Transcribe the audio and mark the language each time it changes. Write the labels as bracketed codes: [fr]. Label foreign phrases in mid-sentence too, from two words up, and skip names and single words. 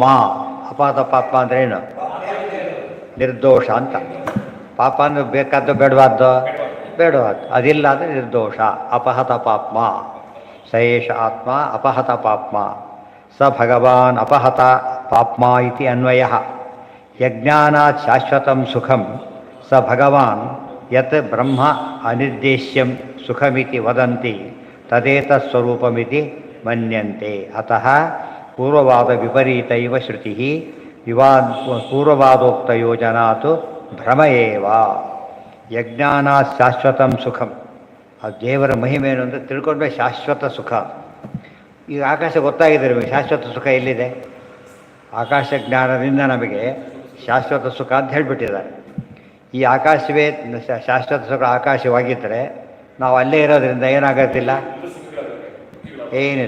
[sa] ಅಪಹತ ಪಾಪ್ಮ [kn] ಅಂದ್ರೆ ಏನು? ನಿರ್ದೋಷ ಅಂತ. ಪಾಪ ಅಂದ್ರೆ ಬೇಕಾದ್ದು ಬೇಡವಾದ್ದು? ಬೇಡವಾದ್ದು. ಅದಿಲ್ಲ ಅಂದರೆ ನಿರ್ದೋಷ. [sa] ಅಪಹತ ಪಾಪ್ಮ. ಸಯೇಷ ಆತ್ಮ ಅಪಹತ ಪಾಪ್ಮ. ಸ ಭಗವಾನ್ ಅಪಹತ ಪಾಪ್ಮ ಇತಿ ಅನ್ವಯ. ಯಜ್ಞಾನಾತ್ ಶಾಶ್ವತಂ ಸುಖಂ ಸ ಭಗವಾನ್ ಯತ್ ಬ್ರಹ್ಮ ಅನಿರ್ದೇಶ್ಯಂ ಸುಖಮಿತಿ ವದಂತಿ ತದೇತಸ್ವರೂಪಮಿತಿ ಮನ್ಯಂತೆ. ಅತಃ ಪೂರ್ವವಾದ ವಿಪರೀತ ಇವ ಶ್ರುತಿ ಪೂರ್ವವಾದೋಕ್ತ ಯೋಜನಾತು ಭ್ರಮ ಏವ. ಯಜ್ಞಾನಾತ್ ಶಾಶ್ವತಂ ಸುಖಂ. [kn] ಆ ದೇವರ ಮಹಿಮೆ ಏನು ಅಂದರೆ ತಿಳ್ಕೊಂಡ್ರೆ ಶಾಶ್ವತ ಸುಖ. ಈಗ ಆಕಾಶ ಗೊತ್ತಾಗಿದೆ ನಿಮಗೆ, ಶಾಶ್ವತ ಸುಖ ಎಲ್ಲಿದೆ? ಆಕಾಶ ಜ್ಞಾನದಿಂದ ನಮಗೆ ಶಾಶ್ವತ ಸುಖ ಅಂತ ಹೇಳಿಬಿಟ್ಟಿದ್ದಾರೆ. ಈ ಆಕಾಶವೇ ಶಾಶ್ವತ ಸುಖ ಆಕಾಶವಾಗಿದ್ದರೆ ನಾವು ಅಲ್ಲೇ ಇರೋದ್ರಿಂದ ಏನಾಗೋದಿಲ್ಲ, ಏನಿಲ್ಲ.